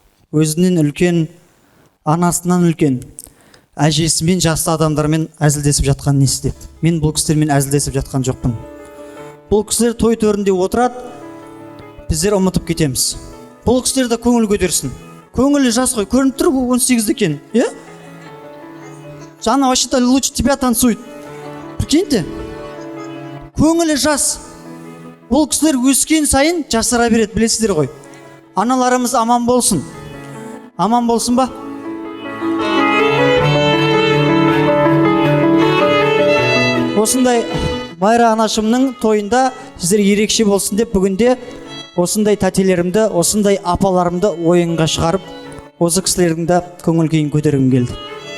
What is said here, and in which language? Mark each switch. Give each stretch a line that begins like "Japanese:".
Kazakh: Өзінен үлкен, анасынан үлкен, әжесімен жасты адамдармен әзілдесіп жатқан несі деп. Мен бұл кісілермен әзілдесіп жатқан жоқпын. Бұл кісілер той төрінде отырады, біздер ұмытып кетеміз. Бұл кісілер де көңіл көтерсін. Көңілі жас қой, көрініп тұр 18 екен, е?
Russian: Жана вообще-то лучше тебя танцует. Прикиньте?
Kazakh: Көңілі жас. Бұл кісілер өскен сайын жасара береді, білесіздер ғой. Аналарымыз аман болсын. Аман болсын ба? Осындай Майра анашымның тойында сіздер ерекше болсын деп бүгінде осындай тәтелерімді, осындай апаларымды ойынға шығарып, осы кісілердің де көңіл күйін көтергім келді.